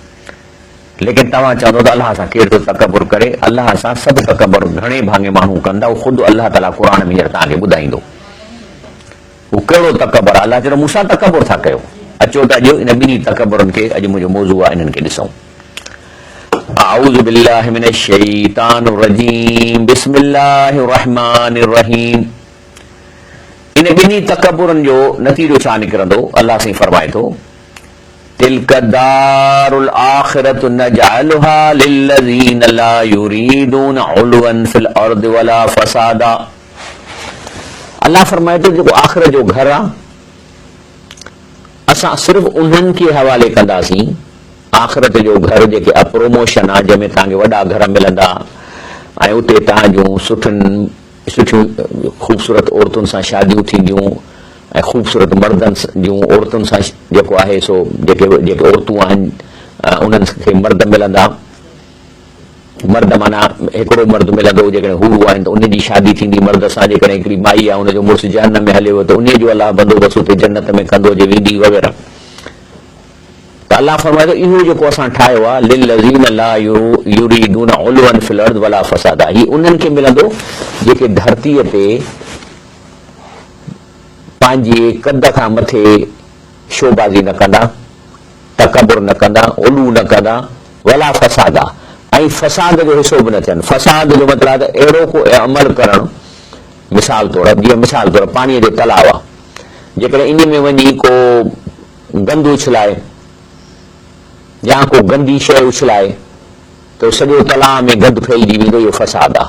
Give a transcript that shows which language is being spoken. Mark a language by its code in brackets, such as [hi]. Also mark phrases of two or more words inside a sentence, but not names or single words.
[sd] लेकिन तव्हां चवंदो त अलाह सां केरु थो तकब्बुर करे? अलाह सां सभु तकब्बुर घणे भाङे माण्हू कंदा। उहो ख़ुदि अलाह ताला क़ुर में हींअर तव्हांखे ॿुधाईंदो उहो कहिड़ो तकब्बुर आहे। अलाह चयो मूंसां तकब्बुर था कयो। अचो त अॼु इन ॿिन्ही तकब्बुरनि खे, अॼु मुंहिंजो मौज़ू आहे, इन्हनि खे ॾिसूं। [ar] أعوذ بالله من الشيطان الرجيم، بسم الله الرحمن الرحيم. [sd] इन ॿिन्ही तकब्बुरनि जो नतीजो छा निकिरंदो? अलाह साईं फरमाए थो, [ar] تلك الدار الآخرة نجعلها للذين لا يريدون علوا في الأرض ولا فسادا. [sd] अलाह फरमाए थो, जेको आखिरत जो घर आहे, असां सिर्फ़ु उन्हनि खे हवाले कंदासीं। आखिरत जो घर जेके आहे प्रमोशन आहे, जंहिंमें तव्हांखे वॾा घर मिलंदा ऐं उते तव्हां जूं सुठियूं ख़ूबसूरत औरतुनि सां शादियूं थींदियूं ऐं ख़ूबसूरत मर्दनि जूं औरतुनि सां जेको आहे सो जेके औरतूं आहिनि उन्हनि खे मर्द मिलंदा। मर्द माना हिकिड़ो मर्द मिलंदो, जेकॾहिं हू आहिनि त उनजी शादी थींदी मर्द सां। जेकॾहिं हिकिड़ी माई आहे, उनजो मुड़ुसु जहन्नम में हलेव त उन जो अलाह बंदोबस्तु उते जन्नत में कंदो जे वेंदी वग़ैरह। त अलाह फरमाए थो, इहो जेको असां ठाहियो आहे, [ar] للذين لا يريدون علوا في الأرض ولا فسادا, [sd] ही उन्हनि खे मिलंदो जेके धरतीअ ते पंहिंजे कद खां मथे शोबाज़ी न कंदा, तकब्बुर न कंदा, उलू न कंदा, [ar] ولا فسادا, [sd] ऐं फसाद जो हिसो बि न थियनि। फसाद जो मतिलबु आहे त अहिड़ो को अमल करणु, मिसाल तौरु पाणीअ जो तलाउ आहे, जेकॾहिं इन में वञी को गंद उछलाए या को गंदी शइ उछलाए त सॼो तलाउ में गंद फैलिजी वेंदो, इहो फसाद आहे।